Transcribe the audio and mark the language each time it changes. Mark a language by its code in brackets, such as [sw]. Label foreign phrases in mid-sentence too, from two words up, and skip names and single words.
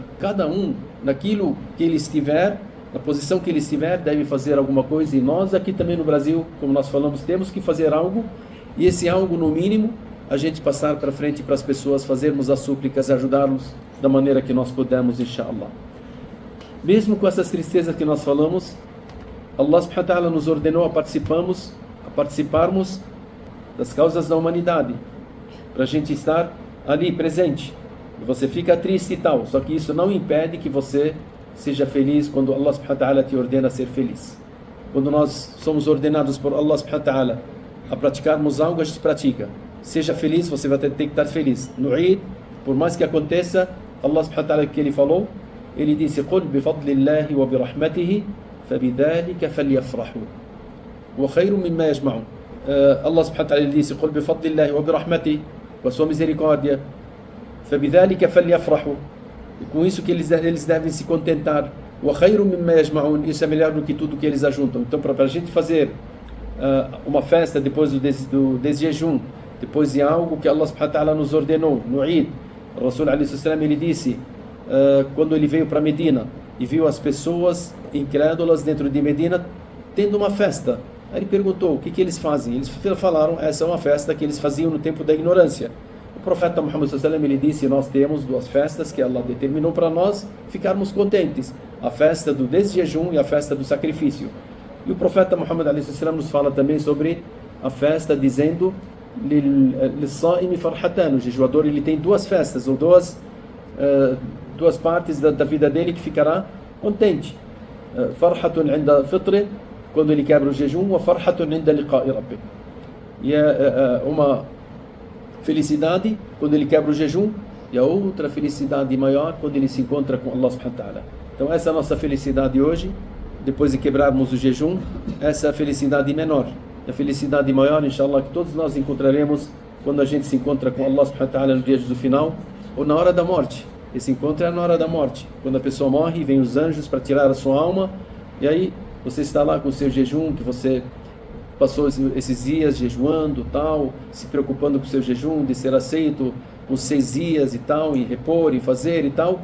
[pt] Cada um, naquilo que ele estiver, na posição que ele estiver, deve fazer alguma coisa. E nós aqui também no Brasil, como nós falamos, temos que fazer algo. E esse algo, no mínimo, a gente passar para frente para as pessoas, fazermos as súplicas, ajudá-los da maneira que nós pudermos, inshallah. Mesmo com essas tristezas que nós falamos, [ar] الله سبحانه وتعالى [pt] nos ordenou a participarmos das causas da humanidade, para a gente estar ali presente. E você fica triste e tal, só que isso não impede que você seja feliz quando [ar] الله سبحانه وتعالى [pt] te ordena a ser feliz. Quando nós somos ordenados por [ar] الله سبحانه وتعالى [pt] a praticarmos algo, a gente pratica. Seja feliz, você vai ter que estar feliz. No Eid, por mais que aconteça, [ar] الله سبحانه وتعالى, [pt] que ele falou, ele disse: [ar] قُلْ بِفَضْلِ اللَّهِ وَبِرَحْمَتِهِ فَبِذَلِكَ فَلْيَفْرَحُوا وَخَيْرٌ مِمَّا يَجْمَعُونَ. الله سبحانه وتعالى, [pt] ele disse: [ar] قُلْ بِفَضْلِ اللَّهِ وَبِرَحْمَتِهِ, [pt] com a sua misericórdia, [ar] فَبِذَلِكَ فَلْيَفْرَحُوا, [pt] e com isso que eles devem se contentar. [ar] وَخَيْرٌ مِمَّا يَجْمَعُونَ, [pt] isso é melhor do que tudo que eles ajuntam. Então, para a gente fazer uma festa depois do desjejum, depois de algo que [ar] الله سبحانه وتعالى [pt] nos ordenou, no Eid, o Rasul [ar] عليه السلام, [pt] ele disse, quando ele veio para Medina e viu as pessoas incrédulas dentro de Medina tendo uma festa, aí ele perguntou: o que eles fazem? Eles falaram: essa é uma festa que eles faziam no tempo da ignorância. O profeta Muhammad [ar] صلى الله عليه وسلم, [pt] ele disse: nós temos duas festas que Allah determinou para nós ficarmos contentes, a festa do desjejum e a festa do sacrifício. E o profeta Muhammad [ar] عليه وسلم [pt] nos fala também sobre a festa, dizendo: [ar] لِلصَّائِمِ فَرْحَتَانُ, [pt] o jejuador, ele tem duas festas, ou duas partes da vida dele que ficará contente. [ar] فَرْحَةٌ عِنْدَ فِطْرِ, [pt] quando ele quebra o jejum, [ar] وَفَرْحَةٌ عِنْدَ لِقَاءِ رَبِّهِ, [pt] e uma felicidade quando ele quebra o jejum, e a outra felicidade maior quando ele se encontra com [ar] الله سبحانه وتعالى. [pt] Então essa é a nossa felicidade hoje, depois de quebrarmos o jejum. Essa é a felicidade menor. A felicidade maior, inshallah, que todos nós encontraremos quando a gente se encontra com [ar] الله سبحانه وتعالى [pt] no dia do final, ou na hora da morte. Esse encontro é na hora da morte, quando a pessoa morre, vem os anjos para tirar a sua alma, e aí você está lá com o seu jejum, que você passou esses dias jejuando, tal, se preocupando com o seu jejum, de ser aceito, com 6 dias e tal, em repor, em fazer e tal.